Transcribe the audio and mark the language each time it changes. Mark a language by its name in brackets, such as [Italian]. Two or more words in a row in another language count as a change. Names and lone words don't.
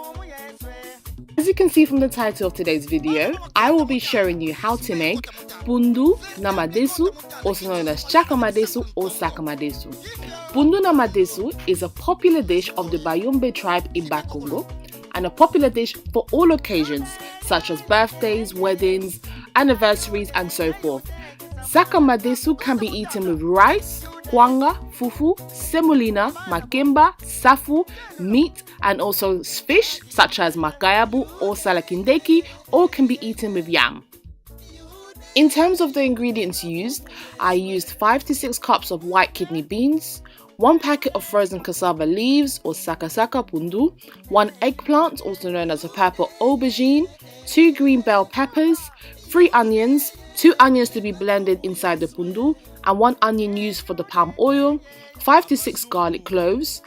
[English] As you can see from the title of today's video, I will be showing you how to make Pundu na Madesu, also known as Tshaka Madesu or Saka Madesu. Pundu na Madesu is a popular dish of the Bayombe tribe in Congo, and a popular dish for all occasions such as birthdays, weddings, anniversaries and so forth. Saka Madesu can be eaten with rice, kwanga, fufu, semolina, makemba, safu, meat and also fish such as makayabu or salakindeki, or can be eaten with yam. In terms of the ingredients used, I used 5 to 6 cups of white kidney beans, 1 packet of frozen cassava leaves or Saka-Pondu, 1 eggplant also known as a purple aubergine, 2 green bell peppers, 3 onions, 2 onions to be blended inside the pundu, and 1 onion used for the palm oil, 5 to 6 garlic cloves.